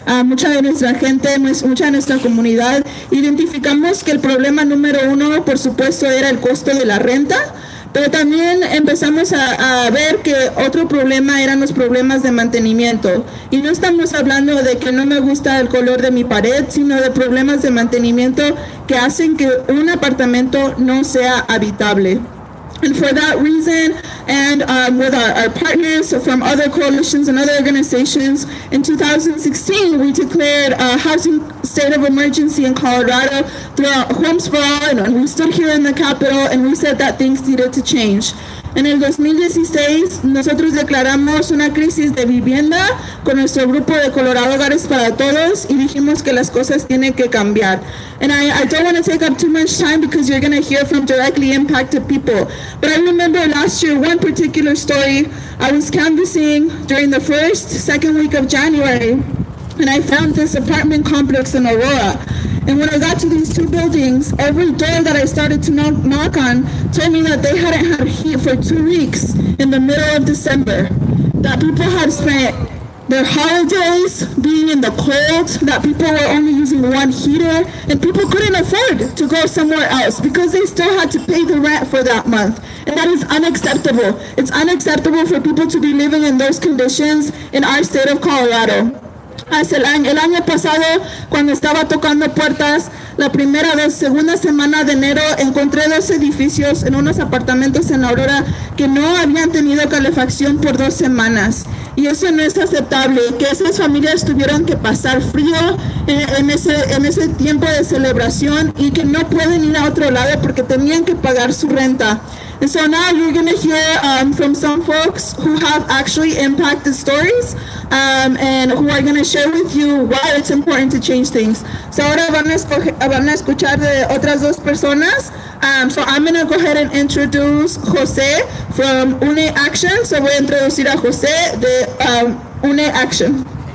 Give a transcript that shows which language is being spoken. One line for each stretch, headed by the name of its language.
Spanish: Mucha de nuestra gente, mucha de nuestra comunidad, identificamos que el problema número uno, por supuesto, era el costo de la renta. Pero también empezamos a ver que otro problema eran los problemas de mantenimiento. Y no estamos hablando de que no me gusta el color de mi pared, sino de problemas de mantenimiento que hacen que un apartamento no sea habitable.
English: And for that reason, and with our partners from other coalitions and other organizations, in 2016, we declared a housing state of emergency in Colorado throughout Homes for All, and we stood here in the Capitol and we said that things needed to change.
Spanish: En el 2016, nosotros declaramos una crisis de vivienda con nuestro grupo de Colorado Hogares para Todos y dijimos que las cosas tienen que cambiar.
English: And I don't want to take up too much time because you're going to hear from directly impacted people. But I remember last year, one particular story, I was canvassing during the second week of January, and I found this apartment complex in Aurora. And when I got to these two buildings, every door that I started to knock on told me that they hadn't had heat for 2 weeks in the middle of December. That people had spent their holidays being in the cold, that people were only using one heater, and people couldn't afford to go somewhere else because they still had to pay the rent for that month. And that is unacceptable. It's unacceptable for people to be living in those conditions in our state of Colorado.
Spanish: El año pasado, cuando estaba tocando puertas, la segunda semana de enero, encontré 2 edificios en unos apartamentos en Aurora que no habían tenido calefacción por 2 semanas. Y eso no es aceptable, que esas familias tuvieron que pasar frío en ese tiempo de celebración y que no pueden ir a otro lado porque tenían que pagar su renta.
English: And so now you're going to hear from some folks who have actually impacted stories and who are going to share with you why it's important to change things.
Spanish: So ahora van a escuchar de otras 2 personas.
English: So I'm going to go ahead and introduce José from UNE Action.
Spanish: So voy a introducir a José de UNE Action.